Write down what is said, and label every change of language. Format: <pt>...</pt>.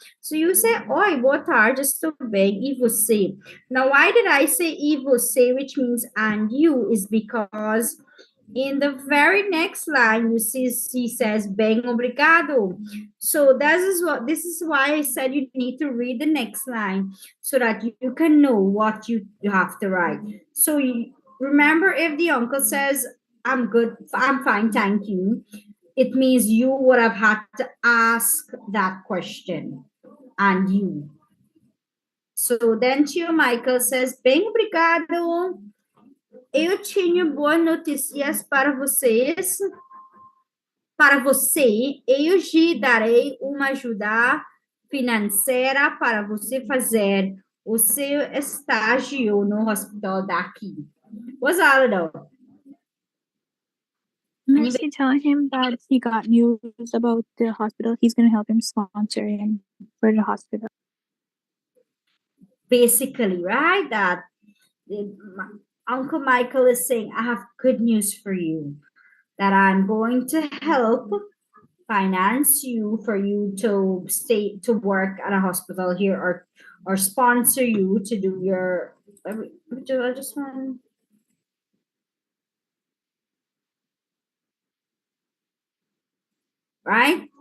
<en>So you say,</en> <pt>oi, boa tarde, tudo bem, e você?</pt> <en>Now, why did I say</en> <pt>e você,</pt> <en>which means and you, is because in the very next line, you see, she says,</en> <pt>bem obrigado.</pt> <en>So this is why I said you need to read the next line so that you can know what you have to write. So remember, if the uncle says, I'm good, I'm fine, thank you, it means you would have had to ask that question and you. So then Tio Michael says,</en> <pt>bem obrigado. Eu tinha boas notícias para vocês. Para você, eu te darei uma ajuda financeira para você fazer o seu estágio no hospital daqui.</pt> <en>What's that about? Is he telling him that he got news about the hospital? He's going to help him sponsor him for the hospital. Basically, right? That Uncle Michael is saying, I have good news for you, that I'm going to help finance you for you to stay to work at a hospital here or sponsor you to do your I just want right.</en>